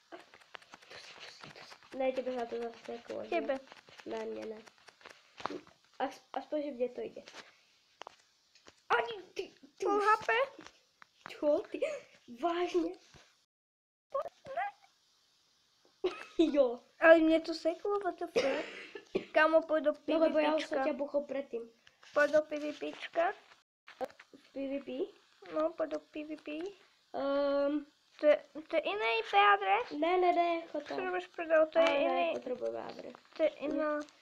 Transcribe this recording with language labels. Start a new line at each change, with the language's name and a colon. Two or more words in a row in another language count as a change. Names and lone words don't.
Slovak: Ne, tebe sa to zaseklo. Tebe. Ne. Aspoň, že kde to ide. Ani ty.
English: Full HP?
Slovak: Čo ty? Vážne? Ne. Jo. Ale mne to seklo,
English: what the fuck?
Slovak: Kamo, poď do PvPčka. No lebo ja už som ťa buchol predtým. Poď do PvPčka. V PvP? No, poď do PvP. To je iný IP adres? Ne, chod tam. Čo prdel, to je iný. Ale nepotrebujem adres. To je iná.